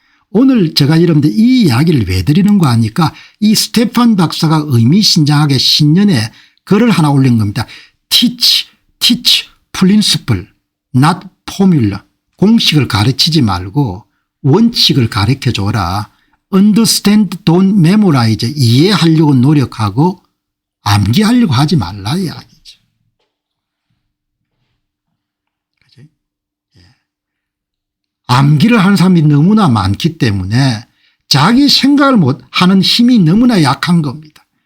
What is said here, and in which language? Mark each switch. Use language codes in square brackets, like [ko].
[ko] 오늘 제가 여러분들 이 이야기를 왜 드리는가 하니까 이 스테판 박사가 의미심장하게 신년에 글을 하나 올린 겁니다. [en] teach principle not formula. [ko] 공식을 가르치지 말고 원칙을 가르쳐줘라. [en] understand don't memorize. [ko] 이해하려고 노력하고 암기하려고 하지 말라 이야기죠. 그죠? 예. 암기를 하는 사람이 너무나 많기 때문에 자기 생각을 못하는 힘이 너무나 약한 겁니다.